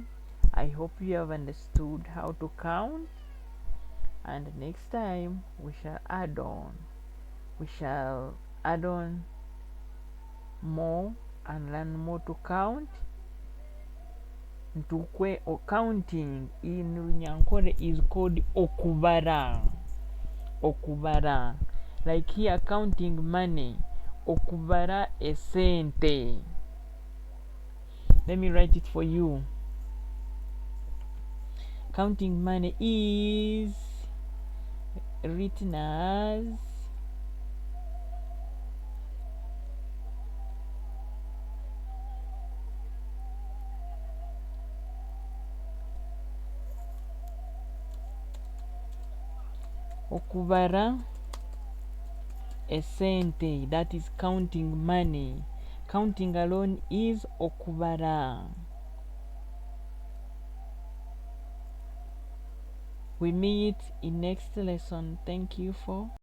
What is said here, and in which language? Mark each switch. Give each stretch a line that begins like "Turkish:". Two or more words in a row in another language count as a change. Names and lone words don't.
English: I hope you have understood how to count, and next time we shall add on more and learn more to count. Ntukwe or counting in Runyankole is called okubara.
Nyankole: Okubara.
English: Like here, counting money.
Nyankole: Okubara esente.
English: Let me write it for you. Counting money is written as
Nyankole: okubara esente.
English: That is counting money. Counting alone is okubara. We meet in next lesson. Thank you for